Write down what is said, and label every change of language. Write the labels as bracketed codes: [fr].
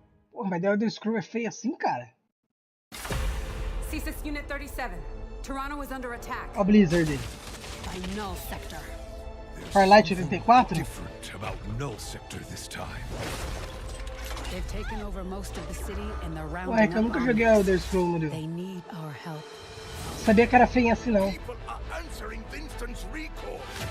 [pt] Pô, mas The Elder Scrolls é feio assim, cara? [en] C6 Unit 37. Toronto is under attack. [pt] Ó a Blizzard dele. [en] By Null Sector. Farlight 84? Different about Null Sector this time. They've taken over most of the city and they're rounding [pt] Ué, que eu nunca joguei Elder Scrolls, Murilo. [en] They need our help. [pt] Sabia que era feio assim, não. [en] People are answering Vincent's recall.